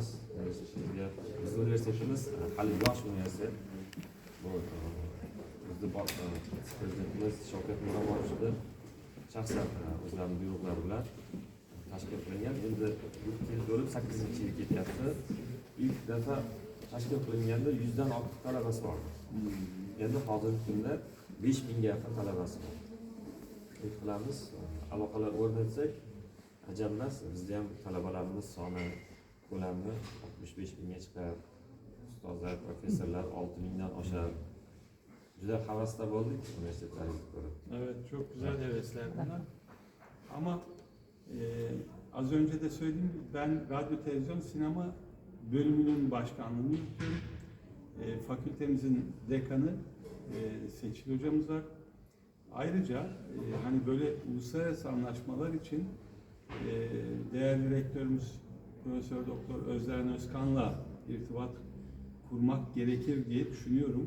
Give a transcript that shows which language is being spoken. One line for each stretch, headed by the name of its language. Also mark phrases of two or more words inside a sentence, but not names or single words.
Uzbek: Bizning universitetimiz hali yosh universitet. Bu bizning prezidentimiz Shavkat Miromonovich shaxsan o'zlarining buyruqlari bilan tashkil qilingan. Endi yil bo'lib 8-yil ketyapti. İlk defa tashkil qilinganda 100 dan ortiq talabasi bor. Endi hozirgi kunda 5 mingga yaqin talabasi bor. Qilamiz, aloqalar o'rnatsak, ajab emas. Bizda ham talabalarimiz soni ko'lami 65 mingga chiqar. Ustozlar, professorlar 6 mingdan oshar. Juda havasda bo'ldik universitetlaringizni ko'rib.
Turkish: Evet, çok güzel hevesler bunlar. Ama az önce de söylediğim gibi ben radyo, televizyon, sinema bölümünün başkanlığını yürütüyorum. Fakültemizin dekanı Seçil hocamız var. Ayrıca hani böyle uluslararası anlaşmalar için değerli rektörümüz Profesör Doktor Özden Özkan'la irtibat kurmak gerekir diye düşünüyorum.